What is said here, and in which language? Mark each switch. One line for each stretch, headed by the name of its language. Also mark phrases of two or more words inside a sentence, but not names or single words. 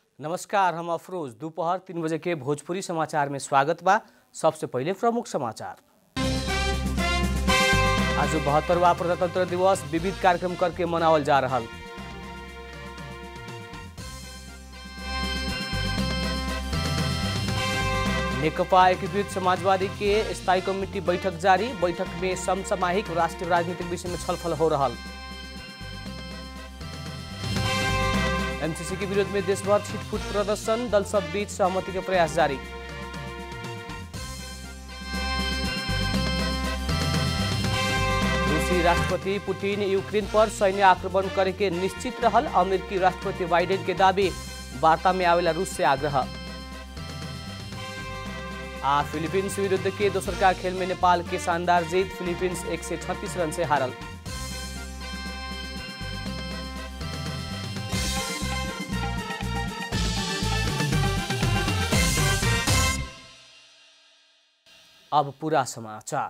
Bhojpuri: नमस्कार, हम अफरोज। दोपहर 3 बजे के भोजपुरी समाचार में स्वागत बा। सबसे पहले प्रमुख समाचार। आज 72वां प्रजातंत्र दिवस विविध कार्यक्रम करके मनावल जा रहा। नेकपा एकीकृत समाजवादी के स्थायी कमिटी बैठक जारी। बैठक में समसामयिक राष्ट्रीय राजनीतिक विषय में छलफल हो रहा। एमसीसी के विरोध में देशभर छिटपुट प्रदर्शन, दल सब बीच सहमति के प्रयास जारी। रूसी राष्ट्रपति पुतिन यूक्रेन पर सैन्य आक्रमण करे के निश्चित रहल। अमेरिकी राष्ट्रपति बाइडेन के दावी, वार्ता में आवेला रूस से आग्रह। फिलीपींस विरुद्ध के दोसर का खेल में नेपाल के शानदार जीत। फिलीपींस 136 रन से हारल। अब पूरा समाचार।